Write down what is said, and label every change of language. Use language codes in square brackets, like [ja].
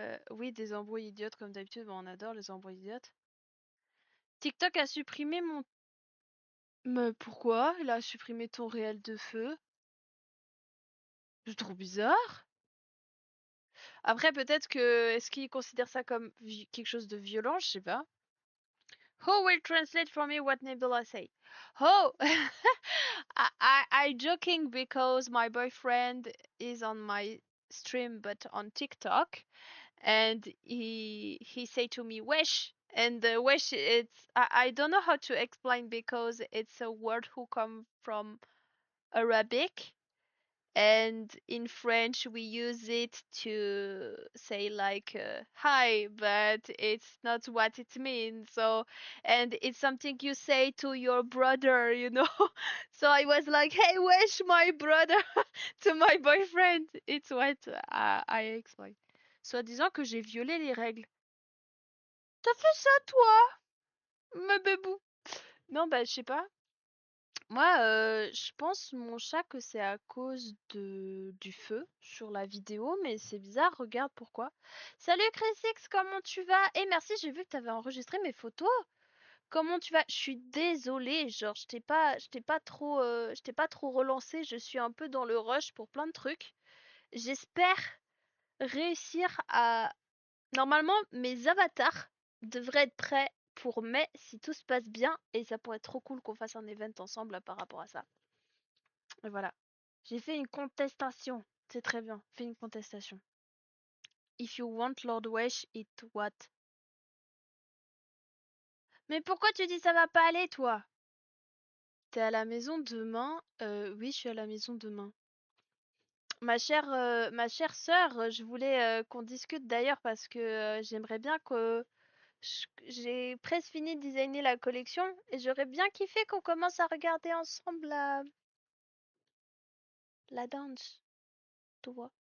[fr] Oui, des embrouilles idiotes comme d'habitude, bon, on adore les embrouilles idiotes. TikTok a supprimé mon... Mais pourquoi? Il a supprimé ton réel de feu. C'est trop bizarre. Après, peut-être que... Est-ce qu'il considère ça comme quelque chose de violent? Je sais pas. [en] Who will translate for me what Nebula say? Oh, I joking because my boyfriend is on my stream but on TikTok, and he say to me wesh, and the wesh it's I don't know how to explain because it's a word who come from Arabic, and in French we use it to say like hi, but it's not what it means. So, and it's something you say to your brother, you know. So I was like, hey, wesh my brother to my boyfriend. It's what I explain. [fr] Soit disant que j'ai violé les règles. T'as fait ça toi, ma bébou? Non, bah je sais pas. Moi, je pense, mon chat, que c'est à cause du feu sur la vidéo, mais c'est bizarre, regarde pourquoi. Salut Chrisix, comment tu vas? Et merci, j'ai vu que t'avais enregistré mes photos. Comment tu vas? Je suis désolée, genre, je t'ai pas trop relancé, je suis un peu dans le rush pour plein de trucs. J'espère réussir à... Normalement, mes avatars devraient être prêts pour mai si tout se passe bien, et ça pourrait être trop cool qu'on fasse un event ensemble là, par rapport à ça. Et voilà. J'ai fait une contestation. C'est très bien. Fais une contestation. [en] If you want Lord Wesh, it what? [fr] Mais pourquoi tu dis ça va pas aller, toi? T'es à la maison demain? Oui, je suis à la maison demain. Ma chère sœur, je voulais qu'on discute d'ailleurs parce que j'aimerais bien que J'ai presque fini de designer la collection et j'aurais bien kiffé qu'on commence à regarder ensemble la danse. Tu vois.